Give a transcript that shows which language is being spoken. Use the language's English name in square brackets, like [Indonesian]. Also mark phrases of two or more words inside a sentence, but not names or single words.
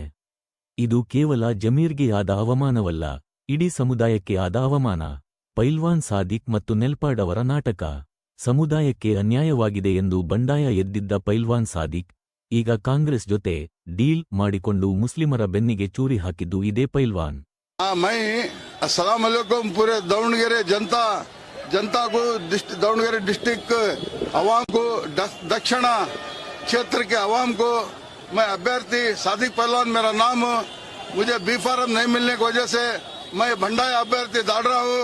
[Kannada] ಇದು ಕೇವಲ ಜಮೀರ್ಗೆ ಆದ ಅವಮಾನವಲ್ಲ, ಇಡೀ ಸಮುದಾಯಕ್ಕೆ ಆದ ಅವಮಾನ. ಪೈಲ್ವಾನ್ ಸಾದಿಕ್ ಮತ್ತು ನೆಲ್ಪಾಡ್ ಅವರ ನಾಟಕ. ಸಮುದಾಯಕ್ಕೆ ಅನ್ಯಾಯವಾಗಿದೆ ಎಂದು ಬಂಡಾಯ ಎದ್ದಿದ್ದ ಪೈಲ್ವಾನ್ ಸಾದಿಕ್ ಈಗ ಕಾಂಗ್ರೆಸ್ ಜೊತೆ ಡೀಲ್ ಮಾಡಿಕೊಂಡು ಮುಸ್ಲಿಮರ ಬೆನ್ನಿಗೆ ಚೂರಿ ಹಾಕಿದ್ದು ಇದೇ ಪೈಲ್ವಾನ್. [Arabic] السلام عليكم [Hindi] पूरे दावणगेरे जनता को, दावणगेरे डिस्ट्रिक्ट अवाम को, दक्षिणा क्षेत्र के अवाम को मैं अभ्यर्थी सादिक पहलवान मेरा नाम, मुझे बी फार्म नहीं मिलने की वजह से मैं भंडारी अभ्यर्थी दाड़ रहा हूँ।